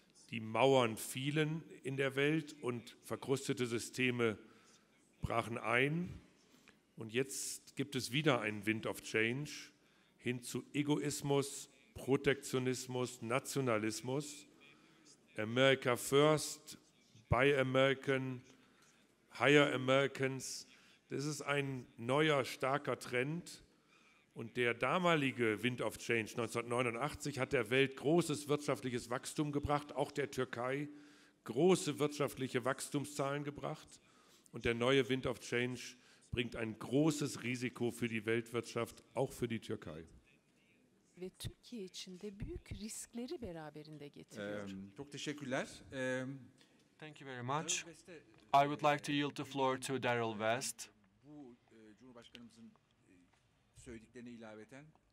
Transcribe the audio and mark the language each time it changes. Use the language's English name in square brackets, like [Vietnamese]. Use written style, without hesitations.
[German] Die Mauern fielen in der Welt und verkrustete Systeme brachen ein. Und jetzt gibt es wieder einen Wind of Change hin zu Egoismus, Protektionismus, Nationalismus. [English] America first, buy American, hire Americans. [German] Das ist ein neuer, starker Trend. Und der damalige Wind of Change 1989 hat der Welt großes wirtschaftliches Wachstum gebracht, auch der Türkei große wirtschaftliche Wachstumszahlen gebracht. Und der neue Wind of Change bringt ein großes Risiko für die Weltwirtschaft, auch für die Türkei. [Turkish] Ve Türkiye için de büyük riskleri beraberinde getiriyor. Çok teşekkürler. [English] Thank you very much. I would like to yield the floor to Daryl West. [Turkish] Bu Cumhurbaşkanımızın söylediklerine ilaveten